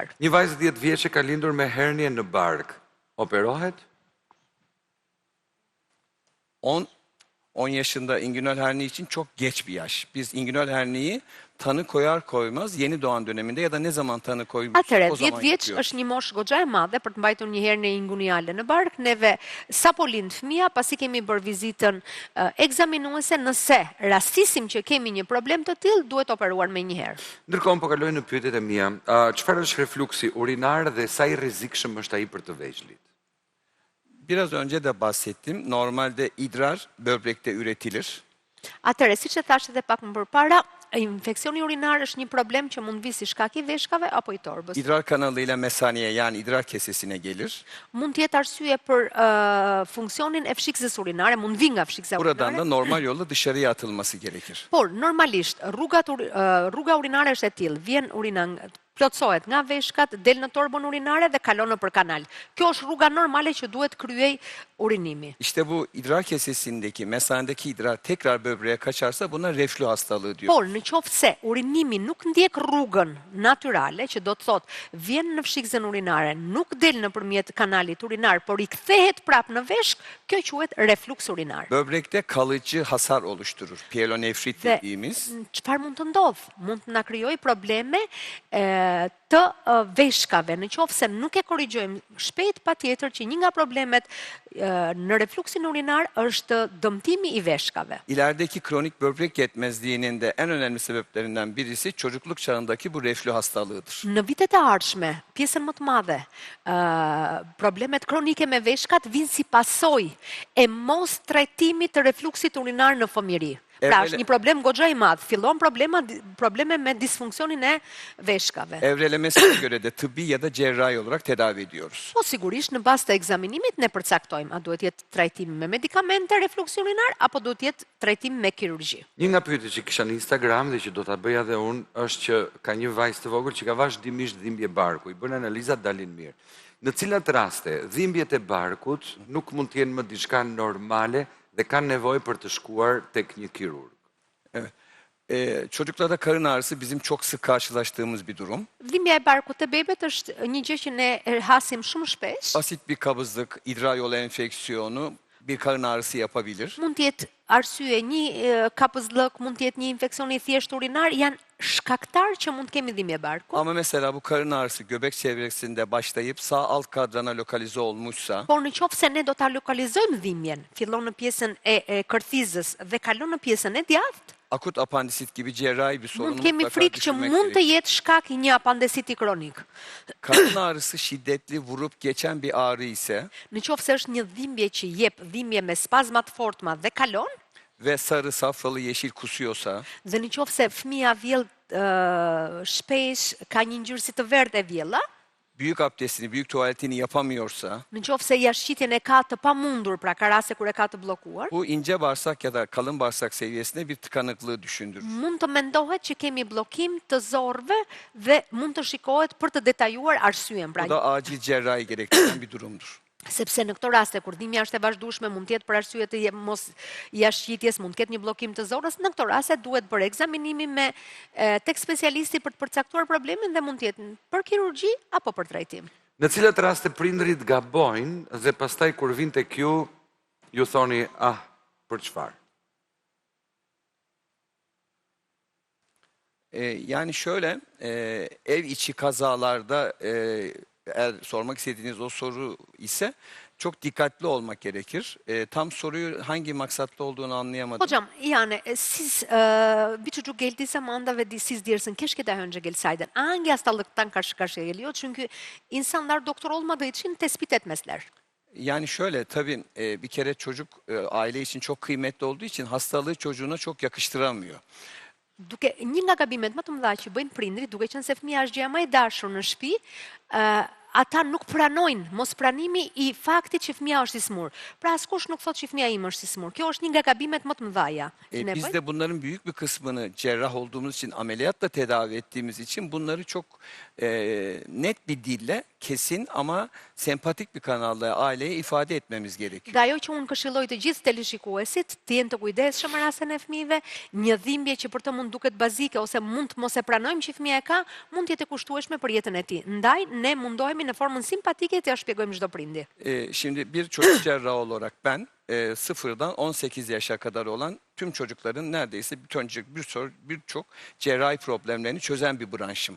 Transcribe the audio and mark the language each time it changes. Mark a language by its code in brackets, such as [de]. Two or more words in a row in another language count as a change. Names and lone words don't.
[sq] Një vajzë 10 vjeçe ka lindur me hernie në bark. Operohet? [tr] 10 yaşında inguinal hernie için çok geç bir yaş. Biz inguinal hernieyi tanı koyar koymaz yeni doğan döneminde ya da ne zaman tanı koymuş [sq] Atëre, [tr] o 10 zaman [sq] vjeç [tr] yapıyoruz. [sq] është një moshë goxha e madhe për të mbajtur një hernie inguinale në bark. Neve sapo lind fëmia, pasi kemi bërë vizitën ekzaminuese, nëse rastisim që kemi një problem të tillë, duhet operuar menjëherë. Ndërkohë po kaloj në pyetjet e mia. Çfarë është refluksi urinar dhe sa i rrezikshëm është ai për të veçlit? [tr] Biraz önce de bahsettim. Normalde idrar böbrekte üretilir. [sq] Atëre, siç e thash edhe pak më përpara, infeksioni urinar është një problem që mund vi si shkak i veshkave apo i torbës. [tr] İdrar kanalıyla mesaneye yani idrar kesesine gelir. [sq] Mund të jetë arsye për funksionin e fshikzës urinare, mund vi nga fshikza [tr] Buradan da [sq] urinare. [tr] normal yolla dışarıya atılması gerekir. [sq] Por normalisht rruga urinare është e tillë, vjen urina plotësohet nga veshkat, del në torbën urinare dhe kalon nëpër kanal. Kjo është rruga normale që duhet kryej urinimi. [tr] İşte bu idrar kesesindeki, mesanedeki idrar tekrar böbreğe kaçarsa buna reflü hastalığı diyor. [sq] Por në qoftë se urinimi nuk ndjek rrugën natyrale, që do të thotë vjen në fshikzën urinare, nuk del nëpërmjet kanalit urinar, por i kthehet prapë në veshk, kjo quhet refluks urinar. [tr] Böbrekte kalıcı hasar oluşturur. Pyelonefrit [sq] Dhe [tr] dediğimiz. [sq] çfarë mund të ndodh? Mund të na krijojë probleme të veshkave, në qoftë se nuk e korrigjojmë shpejt, patjetër që një nga problemet në refluksin urinar është dëmtimi i veshkave. [tr] İlerideki kronik böbrek yetmezliğinin de en önemli sebeplerinden birisi çocukluk çağındaki bu reflü hastalığıdır. [sq] Në vitet e ardhshme, pjesën më të madhe, problemet kronike me veshkat vinë si pasojë e mos trajtimit të refluksit urinar në fëmijëri. Pra është një problem goxha i madh. Fillon probleme me disfunksionin e veshkave. [tr] Evrelemesine göre de tıbbi ya da cerrahi olarak tedavi ediyoruz. [sq] Po sigurisht në bazë të ekzaminimit ne përcaktojmë a duhet jetë trajtim me medikamente refluksi urinar apo duhet jetë trajtim me kirurgji. Një nga pyetjet që kisha në Instagram dhe që do ta bëja edhe unë është që ka një vajzë të vogël që ka vazhdimisht dhimbje barku, i bën analizat dalin mirë. Në cilat raste dhimbjet e barkut nuk mund të jenë më diçka normale dhe kanë nevojë për të shkuar tek një kirurg. [tr] Evet. Çocuklarda karın ağrısı bizim çok sık karşılaştığımız bir durum. [sq] Dhimbja e barkut të bebet është një gjë që ne hasim shumë shpesh. [tr] Basit bir kabızlık, idrar yolu enfeksiyonu bir karın ağrısı yapabilir. [sq] Mund të jetë arsye, një kapëzllëk, mund të jetë një infeksion i thjesht urinar, janë shkaktar që mund të kemi dhimbje barku. [tr] Ama mesela bu karın ağrısı göbek çevresinde başlayıp sağ alt kadrana lokalize olmuşsa, [sq] Por në qoftë se ne do ta lokalizojmë dhimbjen, fillon në pjesën e kërthizës dhe kalon në pjesën e djathtë, [tr] akut apandisit gibi cerrahi bir sorunu [sq] mund kemi [tr] mutlaka [sq] frikë që [tr] düşünmek [sq] mund të [tr] gerekir. [sq] jetë shkak i një apandesiti kronik. [tr] Karın ağrısı şiddetli vurup geçen bir ağrı ise [sq] Në qoftë se është një dhimbje që jep dhimbje me spazma të fortma dhe kalon, [tr] ve sarı, safralı, yeşil kusuyorsa, [sq] dhe në qoftë se fëmia vjell shpesh ka një ngjyrë si të verdhë e vjella, [tr] büyük abdestini, büyük tuvaletini yapamıyorsa, [sq] në qoftë se jashtëqitjen e ka të pamundur, pra ka raste kur e ka të bllokuar, [tr] bu ince bağırsak ya da kalın bağırsak seviyesinde bir tıkanıklığı düşündürür. [sq] mund të mendohet që kemi bllokim të zorrve dhe mund të shikohet për të detajuar arsyen. Pra, [tr] Bu da acil cerrahi gerektiren bir durumdur. [sq] sepse në këto raste kur dhimbja është e vazhdueshme, mund të jetë për arsye të mos jashtëqitjes, mund të ketë një bllokim të zorrës, në këto raste duhet bërë ekzaminimi tek specialisti për të përcaktuar problemin dhe mund të jetë për kirurgji apo për trajtim. Në cilat raste prindrit gabojnë dhe pastaj kur vinë tek ju thoni, për çfarë? [tr] Yani şöyle, ev içi kazalarda eğer sormak istediğiniz o soru ise çok dikkatli olmak gerekir. Tam soruyu hangi maksatla olduğunu anlayamadım. Hocam, yani siz bir çocuk geldiği zaman da ve siz dersin keşke daha önce gelseyden. Hangi hastalıktan karşı karşıya geliyor? Çünkü insanlar doktor olmadığı için tespit etmezler. Yani şöyle tabii bir kere çocuk aile için çok kıymetli olduğu için hastalığı çocuğuna çok yakıştıramıyor. [sq] Një nga gabimet më të mëdha që bëjnë prindrit, duke qenë se fëmia është gjëja më e dashur në shtëpi, ata nuk pranojnë mos pranimi i faktit që fëmia është i smur. Pra askush nuk thotë që fëmia im është i smur. Kjo është një nga gabimet më të mëdha që ne [tr] Biz [sq] bëjmë. [tr] de bunların büyük bir kısmını cerrah olduğumuz için, ameliyatla tedavi ettiğimiz için bunları çok net bir dille, kesin ama sempatik bir kanalla aileye ifade etmemiz gerekir. [sq] Dhe ajo që unë këshilloj të gjithë teleshikuesit të jenë të kujdesshëm në rastin e fëmijëve, një dhimbje që për të mund duket bazike ose mund të mos e pranojmë që fëmia e ka, mund të jetë e kushtueshme për jetën e tij. Ndaj ne mundohemi në formën simpatike të ja shpjegojmë çdo prindi. [tr] Şimdi bir çocuk cerrahı olarak ben sıfırdan 18 yaşa kadar olan tüm çocukların neredeyse birçok cerrahi problemlerini çözen bir branşım.